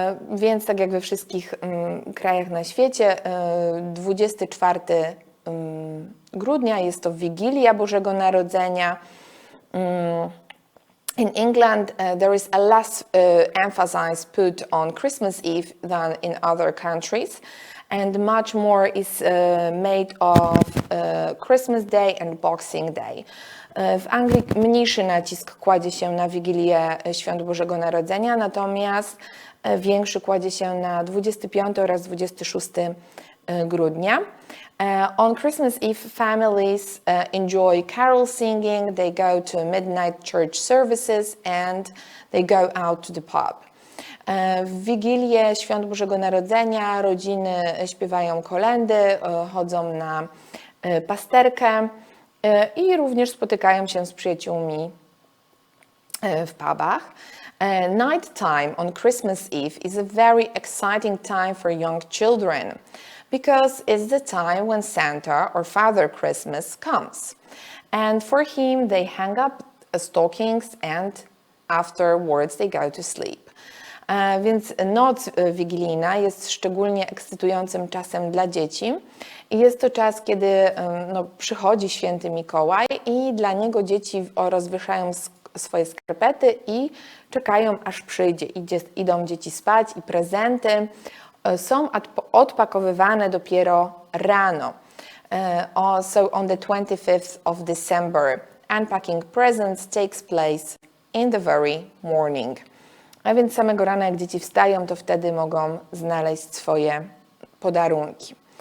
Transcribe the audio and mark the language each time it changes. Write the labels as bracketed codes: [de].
[pl] Więc tak jak we wszystkich krajach na świecie, 24 grudnia jest to Wigilia Bożego Narodzenia. [en] In England, there is a less emphasis put on Christmas Eve than in other countries, and much more is made of Christmas Day and Boxing Day. [pl] W Anglii mniejszy nacisk kładzie się na Wigilię Świąt Bożego Narodzenia, natomiast większy kładzie się na 25 oraz 26 grudnia. [en] On Christmas Eve, families enjoy carol singing, they go to midnight church services, and they go out to the pub. [pl] W Wigilię Świąt Bożego Narodzenia rodziny śpiewają kolędy, chodzą na pasterkę i również spotykają się z przyjaciółmi w pubach. [en] Night time on Christmas Eve is a very exciting time for young children, because it's the time when Santa or Father Christmas comes. And for him, they hang up stockings and afterwards they go to sleep. [pl] Więc noc wigilijna jest szczególnie ekscytującym czasem dla dzieci i jest to czas, kiedy przychodzi święty Mikołaj i dla niego dzieci rozwieszają swoje skarpety i czekają, aż przyjdzie. Idą dzieci spać i prezenty są odpakowywane dopiero rano. [en] So on the 25th of December, unpacking presents takes place in the very morning. [pl] A więc samego rana, jak dzieci wstają, to wtedy mogą znaleźć swoje podarunki.